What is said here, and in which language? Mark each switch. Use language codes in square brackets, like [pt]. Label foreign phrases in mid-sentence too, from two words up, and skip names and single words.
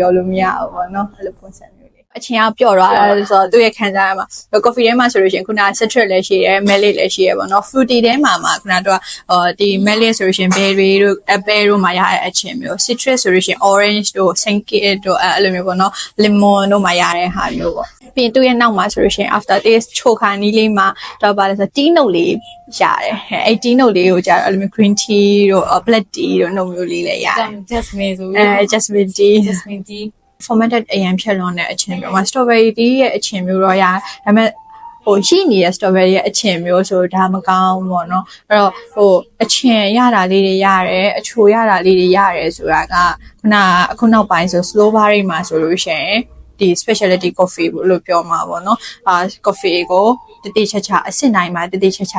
[my] ပြောလို့မရဘူးပေါ့နော်အဲ့လိုပုံစံမျိုးလေးအချင်းကပျော့သွားတာဆိုတော့သူ့ရဲ့ခံစားရမှာ coffee ထဲမှာဆိုလို့ရှိရင်ခုန citrus လည်းရှိရဲ melon လည်းရှိရဲပေါ့နော် fruity ထဲမှာခုနတော့ဒီ melon ဆိုလို့ရှိရင် berry တို့ apple တို့မှာရတဲ့အချင်းမျိုး citrus ဆိုလို့ရှိရင် orange တို့ sankey တို့အဲ့လိုမျိုးပေါ့နော် lemon တို့မှာရတဲ့ဟာမျိုးပေါ့ပြီးသူ့ရဲ့နောက်မှာဆိုလို့ရှိရင် [en] after taste [my] ချိုခါနီးလေးမှာတော့ပါလဲဆို [en] tea note [my] လေးရတယ်အဲ့ [en] tea note [my] လေးကိုကြာတော့အဲ့လိုမျိုး [en] green tea [my] တို့ [en] black tea [my] တို့နှုတ်မျိုးလေးလည်းရတယ် jasmine ဆို [en] jasmine tea fermented [my] အရင်ဖြစ်လွန်တဲ့အချင်းမျိုးမှာ [en] strawberry tea [my] ရဲ့အချင်းမျိုးတော့ရဒါပေမဲ့ဟိုရှိနေတဲ့ strawberry ရဲ့အချင်းမျိုးဆိုဒါမကောင်းဘူးပေါ့နော်အဲ့တော့ဟိုအချင်းရတာလေးတွေရတယ်အချိုရတာလေးတွေရတယ်ဆိုတာကခုနောက်ပိုင်းဆို [en] slow bar [my] တွေမှာဆိုလို့ရှိရင်ဒီ [en] specialty coffee [my] လို့ပြောမှာပေါ့နော်coffee ကိုတတိချာချာအစစ်နိုင်မှာတတိချာချာ